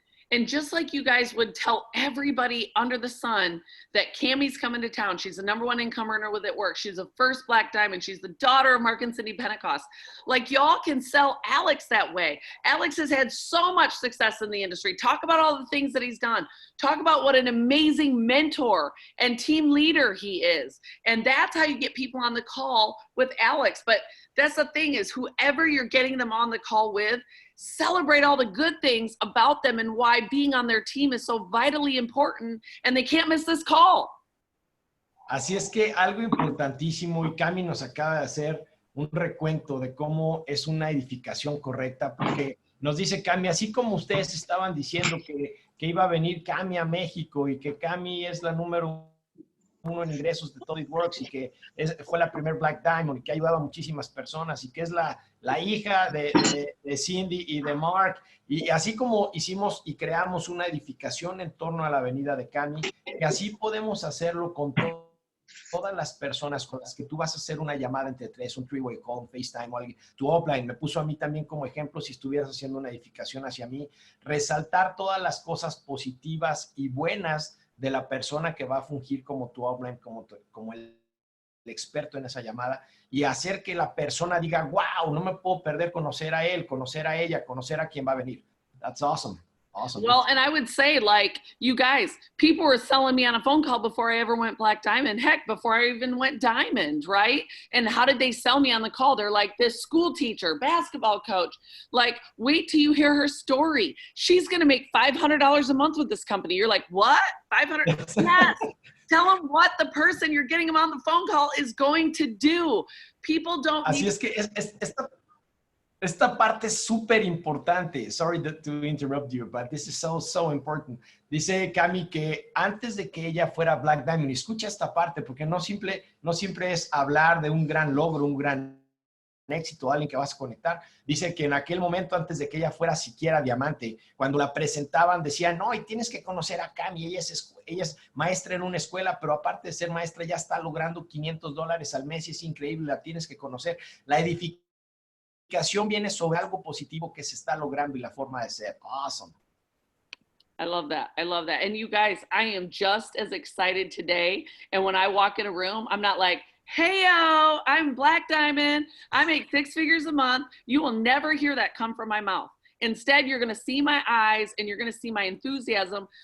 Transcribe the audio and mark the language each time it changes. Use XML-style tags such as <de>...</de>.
<en>And just like you guys would tell everybody under the sun that Cammie's coming to town, she's the #1 income earner with at work, she's the first Black Diamond, she's the daughter of Mark and Cindy Pentecost. Like, y'all can sell Alex that way. Alex has had so much success in the industry. Talk about all the things that he's done. Talk about what an amazing mentor and team leader he is. And that's how you get people on the call with Alex. But that's the thing, is whoever you're getting them on the call with, celebrate all the good things about them and why being on their team is so vitally important, and they can't miss this call.</en> <es>Así es que algo importantísimo, y Cami nos acaba de hacer un recuento de cómo es una edificación correcta, porque nos dice Cami, así como ustedes estaban diciendo que iba a venir Cami a México y que Cami es la #1 en ingresos de Todo It Works y que fue la primer Black Diamond y que ha ayudado a muchísimas personas y que es la hija de Cindy y de Mark, y así como hicimos y creamos una edificación en torno a la venida de Cami, que así podemos hacerlo con todas las personas con las que tú vas a hacer una llamada entre tres, un three-way call, FaceTime o alguien. Tu offline me puso a mí también como ejemplo, si estuvieras haciendo una edificación hacia mí, resaltar todas las cosas positivas y buenas de la persona que va a fungir como tu offline, como el experto en esa llamada, y hacer que la persona diga, wow, no me puedo perder conocer a él, conocer a ella, conocer a quien va a venir.</es> <en>That's awesome. Awesome. Well, and I would say, like, you guys, people were selling me on a phone call before I ever went Black Diamond. Heck, before I even went Diamond, right? And how did they sell me on the call? They're like, this school teacher, basketball coach. Like, wait till you hear her story. She's going to make $500 a month with this company. You're like, what? 500? Yes. Tell them what the person you're getting them on the phone call is going to do. People don't</en> <es>Así</es> <en>need</en> <es>es que esta parte es súper importante.</es> <en>Sorry to interrupt you, but this is so important.</en> <es>Dice Cami que antes de que ella fuera Black Diamond, y escucha esta parte, porque no siempre es hablar de un gran logro, un gran éxito, alguien que vas a conectar. Dice que en aquel momento, antes de que ella fuera siquiera diamante, cuando la presentaban, decían, no, y tienes que conocer a Cami, ella es maestra en una escuela, pero aparte de ser maestra, ya está logrando $500 al mes, y es increíble, la tienes que conocer. La edificación viene sobre algo positivo que se está logrando y la forma de ser.</es> <en>Awesome. I love that. I love that. And you guys, I am just as excited today. And when I walk in a room, I'm not like, hey, I'm Black Diamond. I make 6 figures a month. You will never hear that come from my mouth. Instead, you're going to see my eyes and you're going to see my enthusiasm.</en>